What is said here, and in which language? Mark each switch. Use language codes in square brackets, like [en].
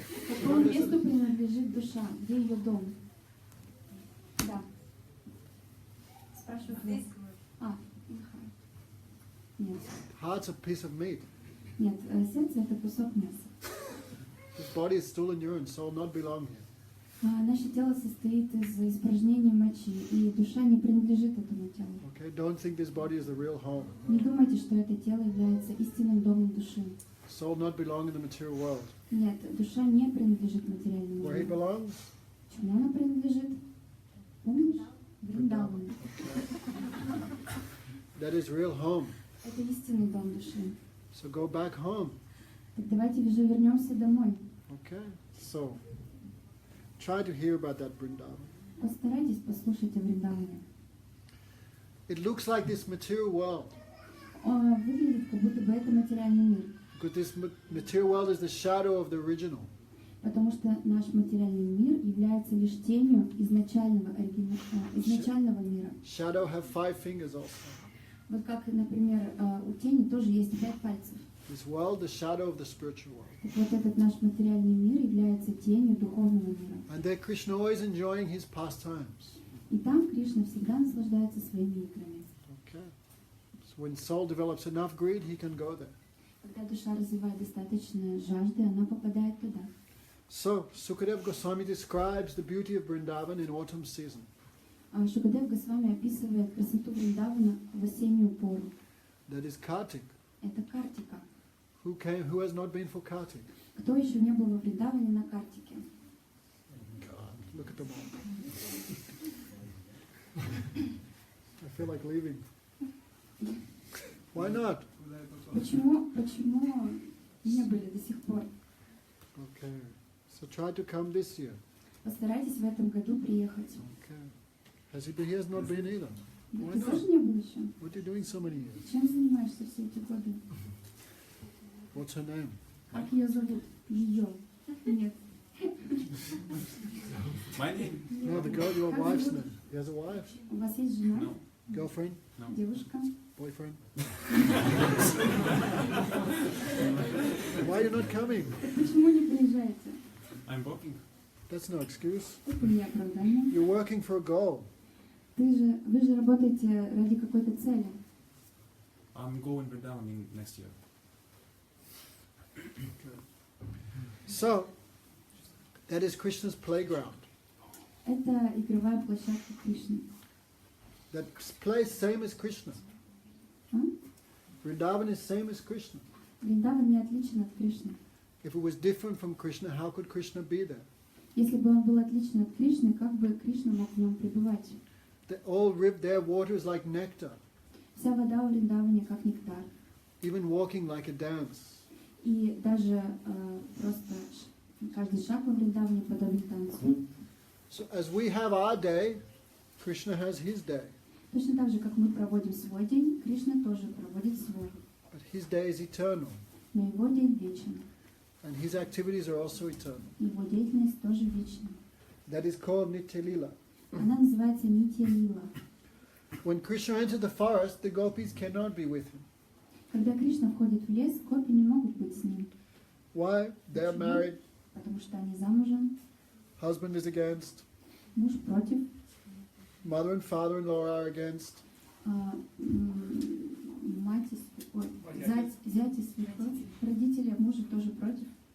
[ru] Какому месту принадлежит душа? Где ее дом? Да. Спрашивают Здесь. Нет. [en] Heart's a piece of meat. [ru] Нет, сердце это кусок мяса. [en] This body is stool and urine, soul not belong here. [ru] Наше тело состоит из испражнений мочи, и душа не принадлежит этому телу. [en] Okay, don't think this body is the real home. [ru] Не думайте, что это тело является истинным домом души. [en] Soul not belong in the material world. [ru] Нет, душа не принадлежит материальному [en] Where he [ru] миру. [en] belongs? [ru] Чему она принадлежит? Помнишь? Вриндавану. [en] That is real home. [ru] Это истинный дом души. [en] So go back home. [ru] Так давайте же вернемся домой. [en] Okay, so try to hear about that Vrindavan. [ru] Постарайтесь послушать о Вриндаване. [en] It looks like this material world, [ru] Выглядит, как будто бы это материальный мир. [en] because this material world is the shadow of the original. [ru] Потому что наш материальный мир является лишь тенью изначального мира. [en] Shadow have 5 fingers also. [ru] Вот как, например, у тени тоже есть 5 пальцев. [en] This world, the shadow of the spiritual world. [ru] Так вот этот наш материальный мир является тенью духовного мира. [en] And there Krishna always enjoying his pastimes. [ru] И там Кришна всегда наслаждается своими играми. [en] Okay. So when soul develops enough greed, he can go there. [ru] Когда душа развивает достаточно жажды, она попадает туда. [en] So Sukadeva Goswami describes the beauty of Vrindavan in autumn season. [ru] Шукадев Госвами описывает красоту Вриндавана в осеннюю пору. [en] That is Kartik. [ru] Это Картика. [en] Who has not been for Kartik? [ru] Кто еще не был во Вриндаване на Картике? [en] God, look at them all. I feel like leaving. Why not? [ru] Почему не были до сих пор? [en] Okay. So try to come this year. [ru] Постарайтесь в этом году приехать. [en] Okay. He has not been either. Why [ru] Ты [en] not? [ru] тоже не был еще? [en] What are you doing so many years? [ru] Чем занимаешься все эти годы? [en] What's her name? [ru] Как ее зовут? Ее. Нет. [en] My name? No, the girl, your wife's name. He has a wife? [ru] У вас есть жена? [en] No. Girlfriend? [ru] Девушка? [en] Boyfriend? Why are you not coming? [ru] Почему не приезжаете? [en] I'm working. That's no excuse. [ru] Это не оправдание. [en] You're working for a goal. [ru] Вы же работаете ради какой-то цели. [en] I'm going Vrindavan in next year. So, that is Krishna's playground. [ru] Это игровая площадка Кришны. [en] That place same as Krishna. Vrindavan is same as Krishna. [ru] Вриндаван не отличен от Кришны. [en] If it was different from Krishna, how could Krishna be there? [ru] Если бы он был отличен от Кришны, как бы Кришна мог в нем пребывать? [en] Their water is like nectar, [ru] Вся вода в Вриндаване как нектар. [en] even walking like a dance. [ru] И даже просто каждый шаг во Вриндаване подобен танцу. [en] So as we have our day, Krishna has his day. [ru] Точно так же, как мы проводим свой день, Кришна тоже проводит свой. [en] But his day is eternal, [ru] Но его день вечен. [en] and his activities are also eternal. [ru] Его деятельность тоже вечна. [en] That is called Nitya Lila. [ru] Она называется Нитья Лила. [en] When Krishna entered the forest, the gopis cannot be with him. [ru] Когда Кришна входит в лес, гопи не могут быть с ним, [en] Why? They are married, [ru] потому что они замужем, [en] husband is against, [ru] муж против, [en] mother and father-in-law are against. [ru] мать зять и свекровь, родители мужа тоже против.